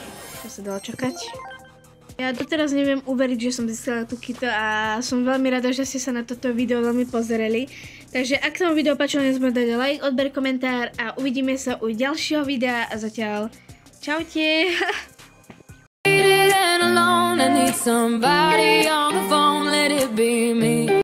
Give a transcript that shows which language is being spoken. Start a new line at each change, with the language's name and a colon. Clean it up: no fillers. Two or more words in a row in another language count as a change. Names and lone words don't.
Slovak: Čo sa dalo čakať. Ja doteraz neviem uveriť, že som získala tú kitu a som veľmi rada, že ste sa na toto video veľmi pozerali. Takže ak sa vám video páčilo, nezabudnite dať like, odber, komentár a uvidíme sa u ďalšieho videa a zatiaľ čaute.
English: Alone, I need somebody on the phone, let it be me.